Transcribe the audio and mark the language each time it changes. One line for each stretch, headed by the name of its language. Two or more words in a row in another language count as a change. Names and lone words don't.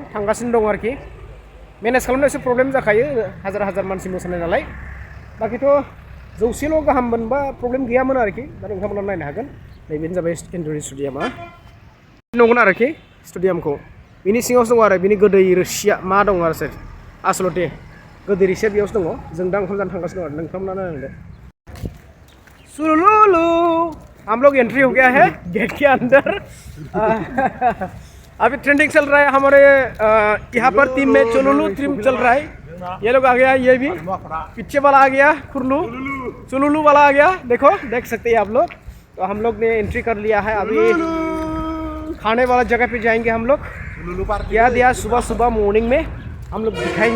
Bodo: थांगासिनो दं आरोखि मेनेज खालामनायाव एसे प्रब्लेम जाखायो हाजार मानसि मोसानाय नालाय बाखिथ' 100ल' गाहाम मोनबा प्रब्लेम गैयामोन आरोखि दा नोंथांमोना नायनो हागोन नैबेनो जाबाय इन्ड'र स्टेडियामा नंगौना आरोखि स्टेडियामखौ बिनि सिङावसो दङ आरो बिनि गोदै रोसिया मा दङ आरो आसलते गोदै रोसिया बेयावसो दङ जों दा ओंखाम जानो थांगासिनो दं आरो नोंथांमोना नायलांदो
Hindi: सुलुलु हम लोग एंट्री हो गया है गेट के अंदर अभी ट्रेंडिंग चल रहा है हमारे यहाँ पर टीम में चुलुलु टीम चल रहा है ये लोग आ गया ये भी पीछे वाला आ गया खुरलू चुलुलु वाला आ गया देखो देख सकते हैं आप लोग तो हम लोग ने एंट्री कर लिया है अभी खाने वाला जगह पे जाएंगे हम लोग क्या दिया सुबह मॉर्निंग में हम लोग दिखाएंगे